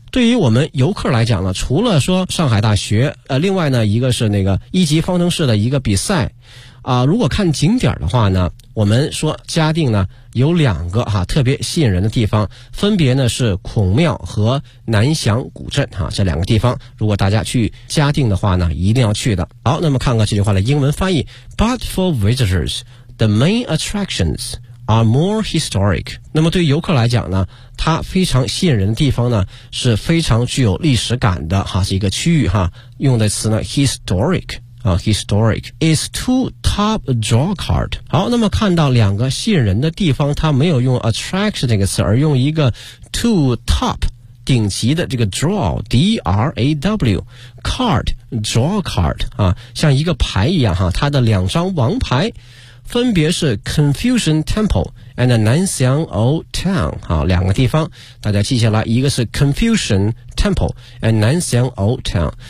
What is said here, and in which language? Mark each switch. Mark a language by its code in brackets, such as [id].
[zh] 对于我们游客来讲呢，除了说上海大学另外呢一个是那个一级方程式的一个比赛啊，如果看景点的话呢，我们说嘉定呢有两个哈、啊、特别吸引人的地方，分别呢是孔庙和南翔古镇哈、啊、这两个地方，如果大家去嘉定的话呢一定要去的。好，那么看看这句话的英文翻译。 [en] But for visitors, the main attractions are more historic. [zh] 那么对游客来讲呢，它非常吸引人的地方呢是非常具有历史感的哈、啊、是一个区域哈、啊、用的词呢 historic。 [en] Historic is two top draw card. [zh] 好，那么看到两个吸引人的地方，它没有用 attraction 这个词，而用一个 two top 顶级的这个 draw D-R-A-W card draw card 啊，像一个牌一样哈，它的两张王牌分别是 Confucian Temple and 南翔 Old Town 啊，两个地方大家记下来，一个是 Confucian Temple and 南翔 Old Town。